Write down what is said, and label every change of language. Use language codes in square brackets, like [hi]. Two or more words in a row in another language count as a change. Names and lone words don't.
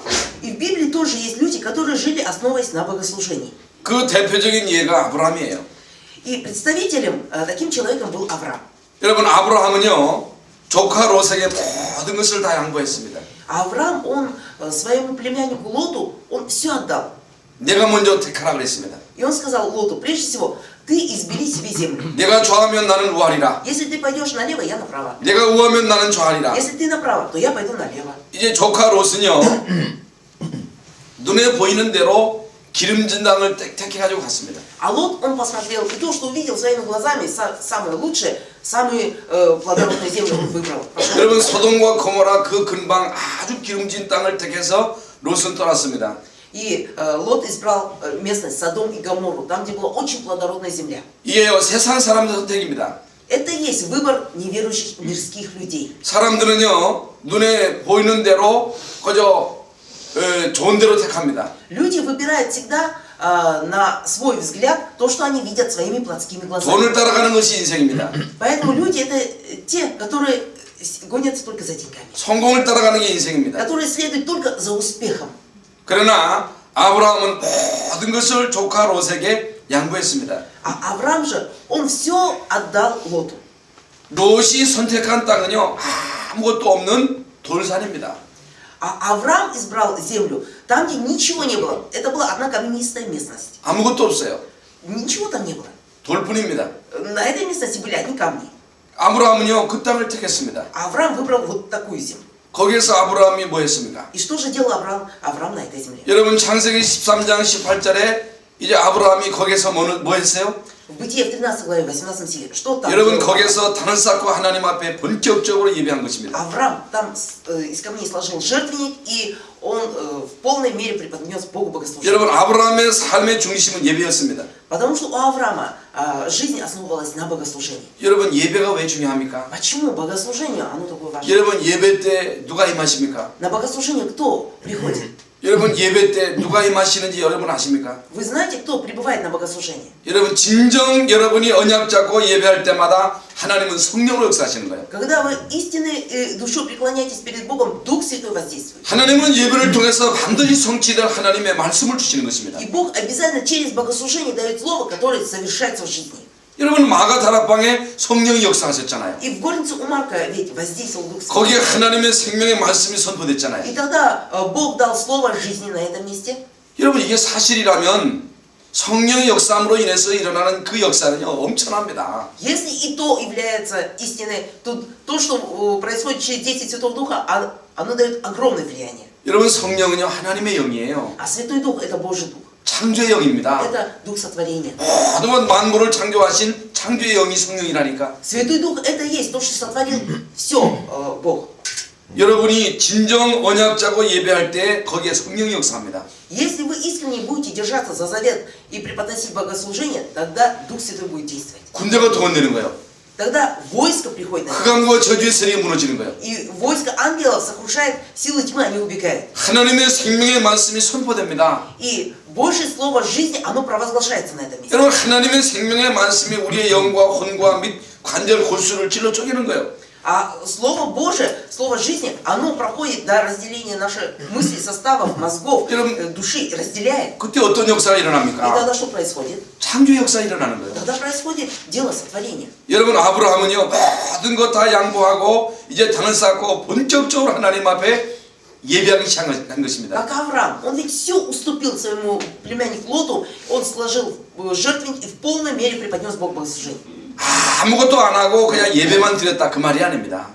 [ru] И в Библии тоже есть люди, которые жили, основываясь на богослужении. [ko] 그 대표적인 예가 아브라함이에요. [ru] И представителем, таким человеком был Авраам. [ko] 여러분 아브라함은요 조카 롯에게 모든 것을 다 양보했습니다. [ru] А Авраам, он своему племяннику Лоту, он все отдал. [ko] 내가 먼저 택하라 그랬습니다. [ru] И он сказал Лоту, прежде всего, ты избери себе землю. [ko] 내가 좌하면 나는 우하리라. [ru] Если ты пойдешь налево, я направо. [ko] 내가 우하면 나는 좌하리라. [ru] Если ты направо, то я пойду налево. [ko] 이제 조카 롯은요 눈에 보이는 대로 기름진 땅을 택해가지고 갔습니다. [ru] А Лот, он посмотрел, и то, что увидел своими глазами, самое лучшее, самые плодородные земли он выбрал. [ko] 여러분 소돔과 고모라 그 근방 아주 기름진 땅을 택해서 롯은 떠났습니다. [ru] И Лот избрал местность Содом и Гоморру, там, где была очень плодородная земля. [ko] 이게요 세상 사람들 선택입니다. [ru] Это и есть выбор неверующих мирских людей. [ko] 사람들은요 눈에 보이는 대로 그저 좋은 대로 택합니다. [ru] Люди выбирают всегда на свой взгляд то, что они видят своими плотскими глазами. [ko] 돈을 따라가는 것이 인생입니다. [ru] Поэтому люди это те, которые гонятся только за деньгами. [ko] 성공을 따라가는 게 인생입니다. [ru] Которые следуют только за успехом. [ko] 그러나 아브라함은 모든 것을 조카 롯에게 양보했습니다. [ru] А Авраам же, он все отдал Лоту. [ko] 롯이 선택한 땅은요 아무것도 없는 돌산입니다. [ru] А Авраам избрал землю там, где ничего не было. Это была одна каменистая местность. [ko] 아무것도 없어요. [ru] Ничего там не было. [ko] 돌뿐입니다. [ru] На этой местности были одни камни. [ko] 아브라함은요 그 땅을 택했습니다. [ru] А Авраам выбрал вот такую землю. [ko] 거기에서 아브라함이 뭐 했습니까? [ru] И что же делал Авраам на этой земле? [ko] 여러분 창세기 13장 18절에 이제 아브라함이 거기에서 뭐 했어요? [ru] В Бытие в 13 главе, 18 стихе. Что там? [ko] 여러분 거기에서 단을 쌓고 하나님 앞에 본격적으로 예배한 것입니다. [ru] Авраам там из камней сложил жертвенник, и он в полной мере преподнес Богу богослужение. [ko] 여러분 아브라함의 삶의 중심은 예배였습니다. [ru] Потому что у Авраама жизнь основывалась на богослужении. [ko] 여러분 예배가 왜 중요합니까? [ru] Почему богослужение, оно такое важное? [ko] 여러분 예배 때 누가 임하십니까? [ru] На богослужение кто приходит? [ko] 여러분 예배 때 누가 임하시는지 여러분 아십니까? [ru] Вы знаете, кто пребывает на богослужении? [ko] 여러분 진정 여러분이 언약 잡고 예배할 때마다 하나님은 성령으로 역사하시는 거예요. [ru] Когда вы истинной душой преклоняетесь перед Богом, Дух Святой воздействует. [ko] 하나님은 예배를 통해서 반드시 성취될 하나님의 말씀을 주시는 것입니다. [ru] И Бог обязательно через богослужение дает слово, которое совершается в жизни. [ko] 여러분 마가 다락방에 성령이 역사하셨잖아요. [ru] И в горнице у Марка ведь воздействовал Дух Святой. [ko] 거기에 하나님의 생명의 말씀이 선포됐잖아요. [ru] И тогда Бог дал слово жизни на этом месте. [ko] 여러분 이게 사실이라면 성령의 역사함으로 인해서 일어나는 그 역사는요 엄청납니다. [ru] Если и то является истиной, то то, что происходит через действие Святого Духа, оно дает огромное влияние. [ko] 여러분 성령은요 하나님의 영이에요. [ru] А Святой Дух это Божий Дух. [ko] 창조의 영입니다. [ru] Это Дух сотворения. [ko] 모든 만물을 창조하신 창조의 영이 성령이라니까. [ru] Святой Дух это и есть то, что сотворил все Бог. [ko] 여러분이 진정 언약 짜고 예배할 때 거기에 성령이 역사합니다. [ru] Если вы искренне будете держаться за завет и преподносить богослужение, тогда Дух Святой будет действовать. [ko] 군대가 동원되는 거예요. [ru] Тогда войско приходит на это. [ko] 흑암과 저주의 세력이 무너지는 거예요. [ru] И войско ангелов сокрушает силы тьмы, они убегают. [ko] 하나님의 생명의 말씀이 선포됩니다. [ru] И Божье Слово жизни, оно провозглашается на этом месте. [ko] 여러분 하나님의 생명의 말씀이 우리의 영과 혼과 및 관절 골수를 찔러 쪼개는 거예요. [ru] А Слово Божие, Слово жизни, оно проходит до разделения наших мыслей, составов, мозгов, души, разделяет. [ko] 그때 어떤 역사가 [ru] И [ko] 일어납니까? [ru] тогда что происходит? [ko] 창조 역사가 일어나는 거예요. [ru] Тогда происходит дело сотворения. [ko] 여러분 아브라함은요 모든 것 다 양보하고 이제 당을 쌓고 본격적으로 하나님 앞에 예배하기 시작한 것입니다. [ru] Как Авраам, он ведь все уступил своему племяннику Лоту, он сложил жертвенник и в полной мере преподнес Богу богослужение. [ko] 아무것도 안 하고 그냥 예배만 드렸다 그 말이 아닙니다.